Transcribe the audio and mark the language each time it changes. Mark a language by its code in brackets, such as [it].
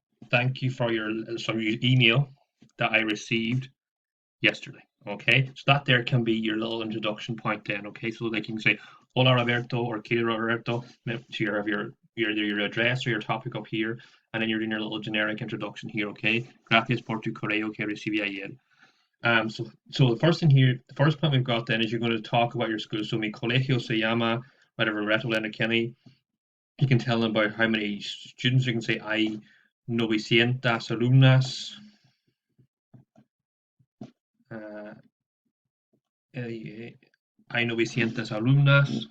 [en] Thank you for your email that I received yesterday. Okay, so that there can be your little introduction point then. Okay, so they can say hola Roberto or Kira Roberto. So you have your address or your topic up here, and then you're doing your little generic introduction here. [es] Okay, gracias por tu correo que recibí ayer. [en] So the first thing here, the first point we've got then is you're going to talk about your school. So [es] mi colegio se llama [en] whatever Reto Kenny. You can tell them about how many students. You can say [es] hay 900 alumnas. Uh, hay 900 alumnas.